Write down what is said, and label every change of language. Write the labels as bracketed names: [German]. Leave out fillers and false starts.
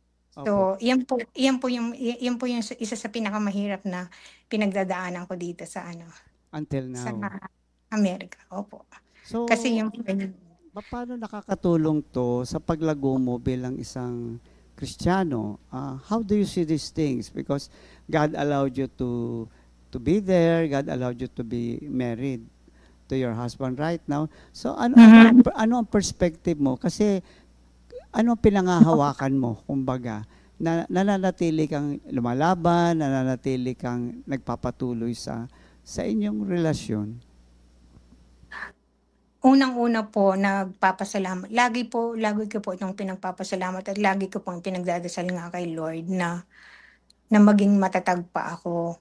[Filipino] So, yan po yung isa sa pinakamahirap na pinagdadaanan ko dito sa [English] Until [Filipino] sa [English] now. [Filipino] Amerika. Opo. So, Kasi yung paano nakakatulong to sa paglago mo bilang isang Kristiyano? [English] How do you see these things? Because God allowed you to be there. God allowed you to be married to your husband right now. [Filipino] So, ano ang perspective mo? Kasi, ano ang pinangahawakan mo, kumbaga, na nananatili kang lumalaban, nananatili kang nagpapatuloy sa inyong relasyon? unang-una po, nagpapasalamat. Lagi ko po itong pinagpapasalamat at lagi ko pong pinagdadasal nga kay Lord na maging matatag pa ako.